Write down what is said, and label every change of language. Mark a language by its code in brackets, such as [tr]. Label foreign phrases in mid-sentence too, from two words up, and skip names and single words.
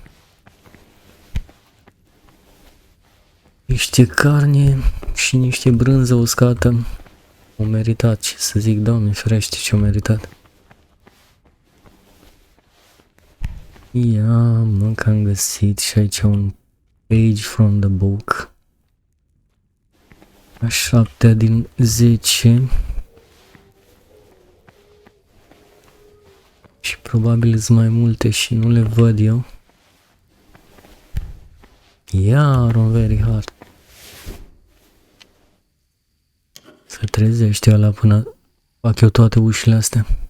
[ro] Niște carne și niște brânză uscată. O meritat, ce să zic, Doamne ferește, ce-o meritat. Ia, mă, că am găsit și aici un [en] page from the book. [ro] A 7 din 10. Și probabil sunt mai multe și nu le văd eu. Iar un [en] very hard. [ro] Se trezește ăla până fac eu toate ușile astea.